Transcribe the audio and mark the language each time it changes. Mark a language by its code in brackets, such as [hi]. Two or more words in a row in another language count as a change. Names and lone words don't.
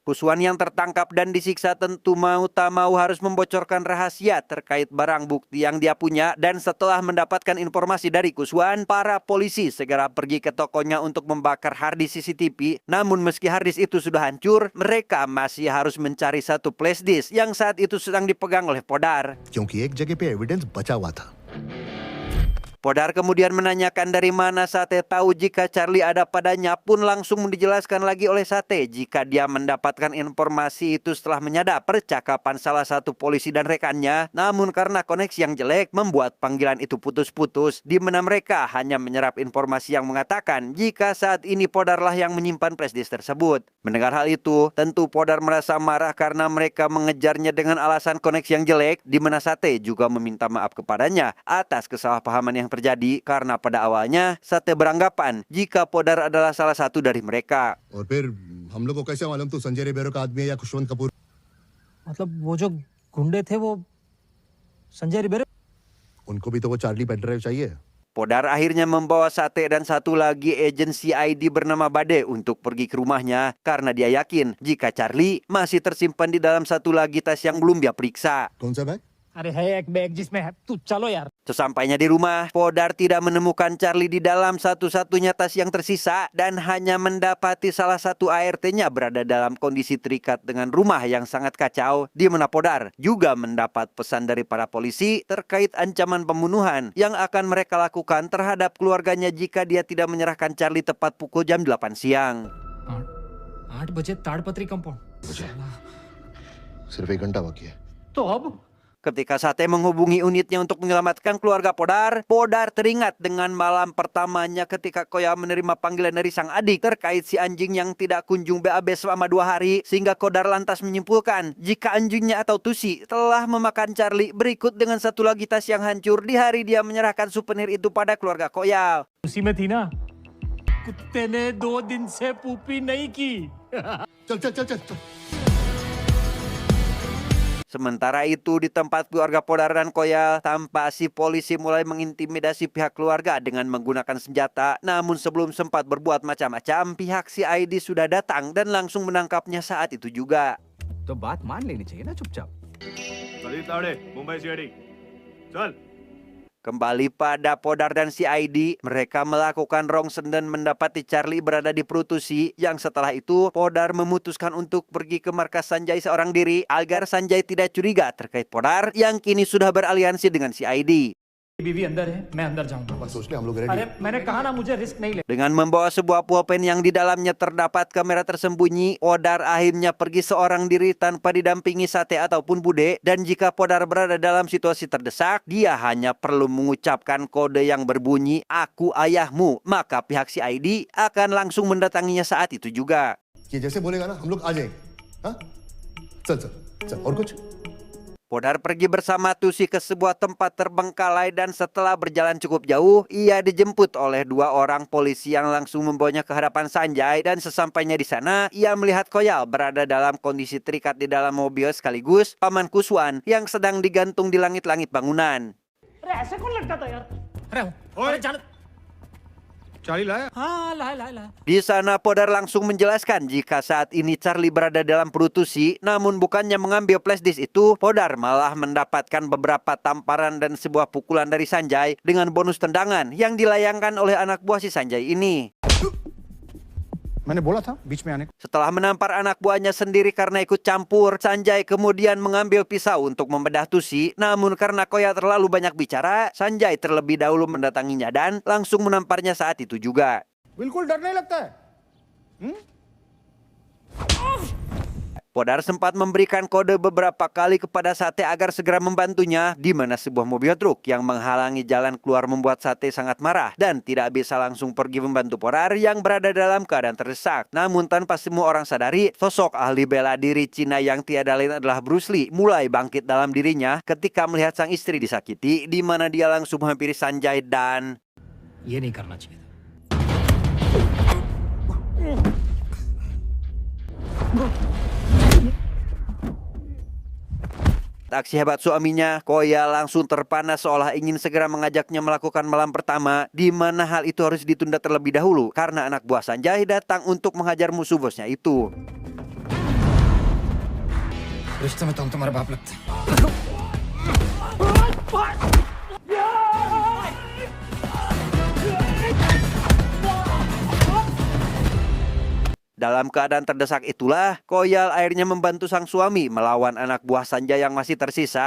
[id] Kuswan yang tertangkap dan disiksa tentu mau harus membocorkan rahasia terkait barang bukti yang dia punya. Dan setelah mendapatkan informasi dari Kuswan, para polisi segera pergi ke tokonya untuk membakar harddisk CCTV. Namun meski harddisk itu sudah hancur, mereka masih harus mencari satu flashdisk yang saat itu sedang dipegang oleh Podar. [hi] क्योंकि एक जगह पे एविडेंस बचा हुआ था। [id] Podar kemudian menanyakan dari mana Sate tahu jika Charlie ada padanya, pun langsung dijelaskan lagi oleh Sate jika dia mendapatkan informasi itu setelah menyadap percakapan salah satu polisi dan rekannya. Namun karena koneksi yang jelek membuat panggilan itu putus-putus, di mana mereka hanya menyerap informasi yang mengatakan jika saat ini Podarlah yang menyimpan flashdisk tersebut. Mendengar hal itu, tentu Podar merasa marah karena mereka mengejarnya dengan alasan koneksi yang jelek, di mana Sate juga meminta maaf kepadanya atas kesalahpahaman yang terjadi karena pada awalnya Sate beranggapan jika Podar adalah salah satu dari mereka. [hi] और फिर हम लोग को कैसे मालूम तू संजय रिबेरो का आदमी है या खुशवंत कपूर? मतलब वो जो गुंडे थे वो संजय रिबेरो उनको भी तो वो चार्ली पेन-ड्राइव चाहिए। [id] Podar akhirnya membawa Sate dan satu lagi agensi ID bernama Bade untuk pergi ke rumahnya karena dia yakin jika Charlie masih tersimpan di dalam satu lagi tas yang belum dia periksa. [hi] कौन सा बैग? अरे है एक बैग जिसमें है तू चलो यार [id] Sesampainya di rumah, Podar tidak menemukan Charlie di dalam satu-satunya tas yang tersisa dan hanya mendapati salah satu ART-nya berada dalam kondisi terikat dengan rumah yang sangat kacau, di mana Podar juga mendapat pesan dari para polisi terkait ancaman pembunuhan yang akan mereka lakukan terhadap keluarganya jika dia tidak menyerahkan Charlie tepat pukul jam 8 siang. [hi] 8 बजे ताड़पत्री कंपाउंड सिर्फ 1 घंटा बाकी है। तो अब [id] Ketika Sate menghubungi unitnya untuk menyelamatkan keluarga Podar, Podar teringat dengan malam pertamanya ketika Koya menerima panggilan dari sang adik terkait si anjing yang tidak kunjung BAB selama 2 hari, sehingga Podar lantas menyimpulkan jika anjingnya atau Tusi telah memakan Charlie berikut dengan satu lagi tas yang hancur di hari dia menyerahkan souvenir itu pada keluarga Koya. [hi] उसी में थी ना कुत्ते ने 2 दिन से पूपी नहीं की चल चल चल चल, चल। [id] Sementara itu di tempat keluarga Podar dan Koya, tampak si polisi mulai mengintimidasi pihak keluarga dengan menggunakan senjata. Namun sebelum sempat berbuat macam-macam, pihak CID sudah datang dan langsung menangkapnya saat itu juga. [hi] तो बात मान लेनी चाहिए ना चुपचाप। मुंबई सीआईडी चल। [id] Kembali pada Podar dan CID, mereka melakukan rongsen dan mendapati Charlie berada di Prutusi, yang setelah itu Podar memutuskan untuk pergi ke markas Sanjay seorang diri agar Sanjay tidak curiga terkait Podar yang kini sudah beraliansi dengan CID. [hi] बीवी अंदर है, मैं अंदर जाऊंगा। बस सोच ले हम लोग रेडी। अरे मैंने कहा ना मुझे रिस्क नहीं ले। [id] Dengan membawa sebuah pulpen yang di dalamnya terdapat kamera tersembunyi, Podar akhirnya pergi seorang diri tanpa didampingi Sate ataupun Bude. Dan jika Podar berada dalam situasi terdesak, dia hanya perlu mengucapkan kode yang berbunyi, "Aku ayahmu." Maka pihak CID akan langsung mendatanginya saat itu juga. [hi] ये जैसे बोलेगा ना हम लोग आ जाएंगे। हाँ? चल चल चल और कुछ? [id] Podar pergi bersama Tusi ke sebuah tempat terbengkalai dan setelah berjalan cukup jauh, ia dijemput oleh dua orang polisi yang langsung membawanya ke hadapan Sanjay dan sesampainya di sana, ia melihat Koyal berada dalam kondisi terikat di dalam mobil sekaligus Paman Kuswan yang sedang digantung di langit-langit bangunan. [hi] अरे ऐसे कौन लटका था यार? अरे जान चाली लाया? हाँ लाया। [id] Di sana Podar langsung menjelaskan jika saat ini Charlie berada dalam perut Tusi, namun bukannya mengambil flash disk itu, Podar malah mendapatkan beberapa tamparan dan sebuah pukulan dari Sanjay dengan bonus tendangan yang dilayangkan oleh anak buah si Sanjay ini. [hi] मैंने बोला था बीच में आने को। [id] Setelah menampar anak buahnya sendiri karena ikut campur, Sanjay kemudian mengambil pisau untuk membedah Tusi. Namun karena Koya terlalu banyak bicara, Sanjay terlebih dahulu mendatanginya dan langsung menamparnya saat itu juga. [hi] बिल्कुल डर नहीं लगता है? [id] Podar sempat memberikan kode beberapa kali kepada Sate agar segera membantunya, di mana sebuah mobil truk yang menghalangi jalan keluar membuat Sate sangat marah dan tidak bisa langsung pergi membantu Podar yang berada dalam keadaan terdesak. Namun tanpa semua orang sadari, sosok ahli bela diri Cina yang tiada lain adalah Bruce Lee mulai bangkit dalam dirinya ketika melihat sang istri disakiti, di mana dia langsung menghampiri Sanjay dan [hi] ये नहीं करना चाहिए था। [id] aksi hebat suaminya, Koya langsung terpana seolah ingin segera mengajaknya melakukan malam pertama, di mana hal itu harus ditunda terlebih dahulu karena anak buah Sanjay datang untuk menghajar musuh bosnya itu. [hi] रिश्ते में तो हम तुम्हारे बाप लगते हैं। [id] Dalam keadaan terdesak itulah, Koyal akhirnya membantu sang suami melawan anak buah Sanjay yang masih tersisa.